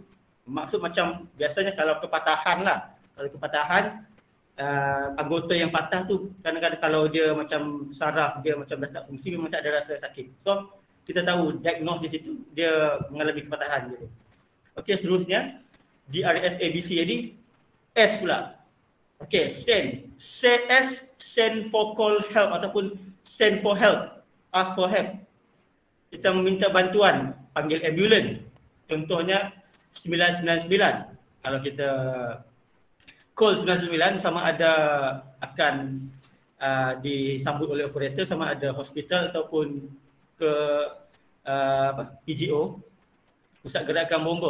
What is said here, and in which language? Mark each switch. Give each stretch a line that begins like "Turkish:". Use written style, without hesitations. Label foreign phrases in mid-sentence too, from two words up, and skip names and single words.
Malay: Maksud macam biasanya kalau kepatahan lah. Kalau kepatahan, anggota yang patah tu kadang-kadang kalau dia macam saraf dia macam dah tak fungsi, memang tak ada rasa sakit. So kita tahu diagnose di situ dia mengalami kepatahan gitu. Okey, seterusnya di DRSABC ini S pula. Okey,
English: send for call help ataupun send for help, ask for help.
Malay: Kita meminta bantuan, panggil ambulans. Contohnya 999. Kalau kita call 99 sama ada akan disambut oleh operator, sama ada hospital ataupun ke PGO, Pusat Gerakan Bomba.